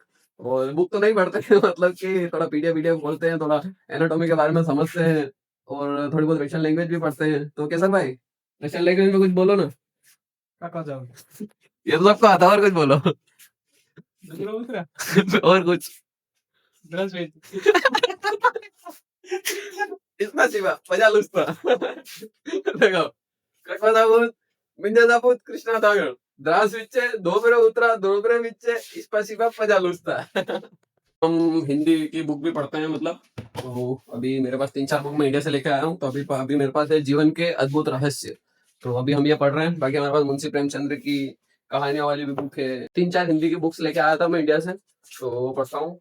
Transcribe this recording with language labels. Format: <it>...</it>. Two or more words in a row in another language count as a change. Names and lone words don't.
<hi>और बुक तो नहीं पढ़ते हैं, मतलब कि थोड़ा</hi> <en>PDF video</en> <hi>खोलते हैं, थोड़ा एनाटॉमी के बारे में समझते हैं और थोड़ी बहुत</hi> <en>Russian language</en> <hi>भी पढ़ते हैं। तो केसर भाई,</hi> <en>Russian language</en> <hi>में कुछ बोलो ना। क्या जाओ। ये तो सबको आता है, और कुछ बोलो। और कुछ।</hi> <ru>Спасибо, пожалуйста. देखो, как зовут? Меня зовут Кришна Тагор. Здравствуйте, доброе утро, доброе вечер, спасибо, пожалуйста.</ru> <hi>हम हिंदी की बुक भी पढ़ते हैं, मतलब। तो अभी मेरे पास 3-4 बुक मैं इंडिया से लेके आया हूँ। तो अभी अभी मेरे पास है जीवन के अद्भुत रहस्य। तो अभी हम ये पढ़ रहे हैं। बाकी हमारे पास मुंशी प्रेमचंद्र की कहानियों वाली भी बुक है। 3-4 हिंदी की बुक्स लेके आया था मैं इंडिया से, तो वो पढ़ता हूँ।</hi>